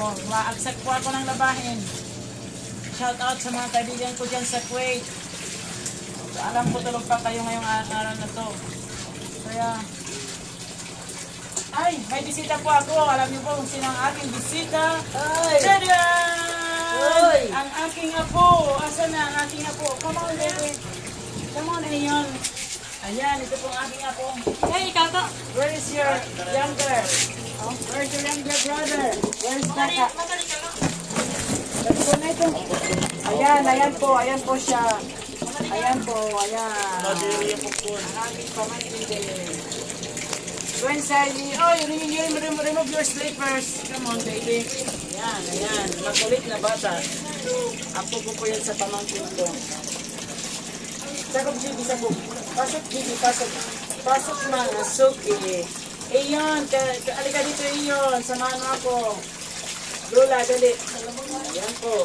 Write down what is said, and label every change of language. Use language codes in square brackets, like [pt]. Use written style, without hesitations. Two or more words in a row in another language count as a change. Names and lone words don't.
[tl] Maagsak po ako ng labahin. [en] Shout out [tl] sa mga kaibigan ko dyan sa Kuwait. So, alam ko tulog pa kayo ngayong araw na to. Kaya, ay, may bisita po ako. Alam niyo po kung sino ang aking bisita. Tadaan! Ang aking apo. Asa na ang aking apo? [en] Come on, baby. Come on, [tl] Ayon. Ayan, ito pong aking apo. Hey, ikaw to. [en] Where is your younger? Oh, where is your younger brother? Where is Kaka? [tl] Ito na ito. Ayan po siya. Ayan po, ayan. Ang aking pamangkin din. [en] When Sally, remove your slippers. Come on, baby. [tl] Ayan. Makulit na bata. Apo ko po yan sa pamangkin ko. Sakop, Gigi, sakop. Pasok, Gigi, pasok. Pasok mga, suki. Iyon, alika dito iyon. Samahan mo ako. Lola, dali. Ayan po.